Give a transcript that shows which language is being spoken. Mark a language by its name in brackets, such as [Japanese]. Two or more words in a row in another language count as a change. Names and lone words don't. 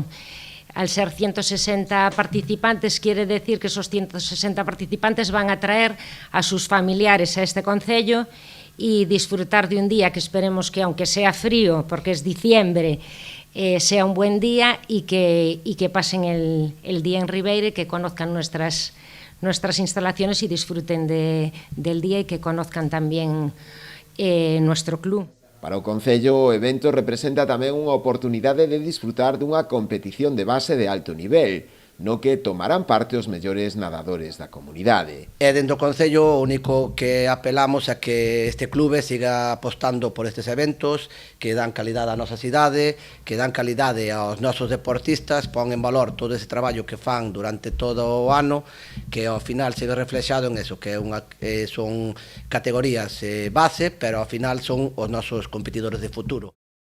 [Spanish] Al ser 160 participantes, quiere decir que esos 160 participantes van a traer a sus familiares a este concello y disfrutar de un día que esperemos que, aunque sea frío, porque es diciembre, sea un buen día y que pasen el día en Ribeira y que conozcan nuestras instalaciones y disfruten del día y que conozcan también nuestro club. [Galician] Para o Concello, o evento representa tamén unha oportunidade de disfrutar dunha competición de base de alto nivel, no que tomarán parte os mellores nadadores da comunidade. E dentro do Concello o único que apelamos é que este clube siga apostando por estes eventos que dan calidade á nosa cidade, que dan calidade aos nosos deportistas, pon en valor todo ese traballo que fan durante todo o ano, que ao final se ve reflexado en eso, que son categorías base, pero ao final son os nosos competidores de futuro.